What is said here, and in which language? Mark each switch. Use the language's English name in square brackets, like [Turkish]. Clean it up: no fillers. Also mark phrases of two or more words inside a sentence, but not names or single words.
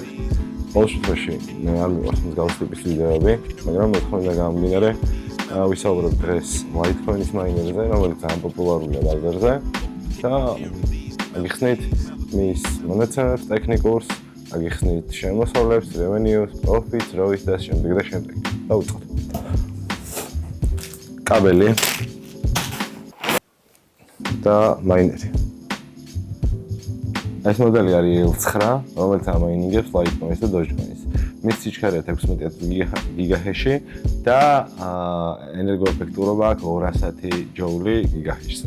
[Georgian] ყოველ შემთხვევაში მე არ მიყვარს მსგავს ტიპის ვიდეოები, მაგრამ მოთხოვნა გამომდინარე ვისაუბრებ დღეს Litecoin-ის მაინერზე, რომელიც ძალიან პოპულარულია ბაზარზე და აგიხსნით მის მონაცემებს, ტექნიკურს, აგიხსნით შემოსავლებს, [English] revenues, profits, [Georgian] ROI-ს და შემდეგ და შემდეგ. დავიწყოთ. კაბელი და მაინერი. ეს მოდელი არის L9, რომელიც ამაინინგებს Litecoin-ს და Dogecoin-ს. მის სიჩქარეა 16 გიგაჰეში და ენერგოეფექტურობა აქვს 210 ჯოული გიგაჰეშზე.